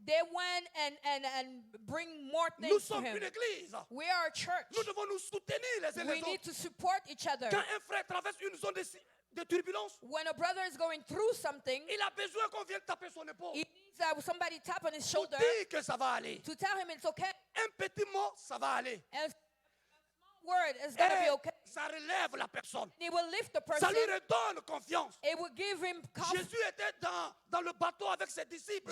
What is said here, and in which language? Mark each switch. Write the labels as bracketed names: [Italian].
[English] they went and bring more [French] Nous [English] things to [French] sommes une [English] him. [French] église. [English] We are a church. [French] Nous devons nous soutenir les uns [English] We [French] les [English] need [French] autres. [English] to support each other. [French] Quand un frère traverse une zone de turbulence, [English] When a brother is going through something, [French] il a besoin qu'on vienne taper son épaule. [English] he needs somebody tap on his [French] Pour [English] shoulder [French] dire que ça va aller. [English] to tell him it's okay. [French] Un petit mot, ça va aller. [English] And a small word is going to be [French] Et [English] okay. [French] ça relève la personne. [English] And it will lift the [French] Ça [English] person. [French] lui redonne confiance. [English] It will give him confidence. [French] Jésus était dans le bateau avec ses disciples.